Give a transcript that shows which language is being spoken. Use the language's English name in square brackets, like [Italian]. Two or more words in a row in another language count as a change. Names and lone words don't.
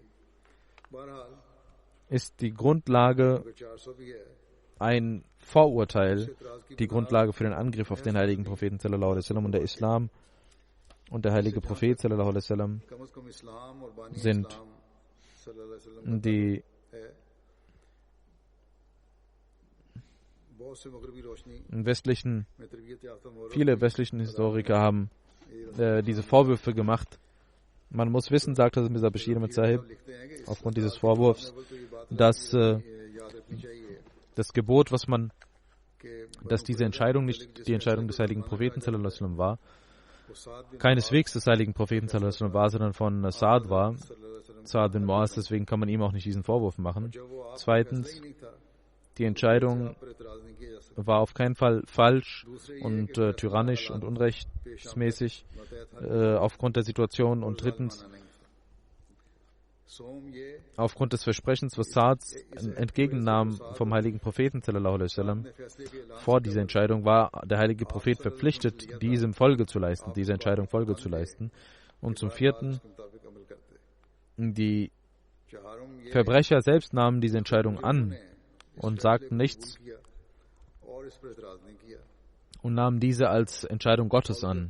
[German] ist die Grundlage ein Vorurteil, die Grundlage für den Angriff auf den heiligen Propheten und der Islam und der heilige Prophet sind die Viele westlichen Historiker haben diese Vorwürfe gemacht. Man muss wissen, sagt Mirza Bashir Ahmad Sahib, aufgrund dieses Vorwurfs, dass das Gebot, dass diese Entscheidung nicht die Entscheidung des heiligen Propheten [Arabic] صلى الله عليه وسلم [German] war, keineswegs des heiligen Propheten [Arabic] صلى الله عليه وسلم [German] war, sondern von Saad war, Saad bin Muaz, deswegen kann man ihm auch nicht diesen Vorwurf machen. Zweitens, die Entscheidung war auf keinen Fall falsch und tyrannisch und unrechtsmäßig aufgrund der Situation. Und drittens, aufgrund des Versprechens, was Saad entgegennahm vom heiligen Propheten [Arabic] صلى الله عليه وسلم, [German] vor dieser Entscheidung war der heilige Prophet verpflichtet, dieser Entscheidung Folge zu leisten. Und zum Vierten, die Verbrecher selbst nahmen diese Entscheidung an und sagten nichts und nahmen diese als Entscheidung Gottes an.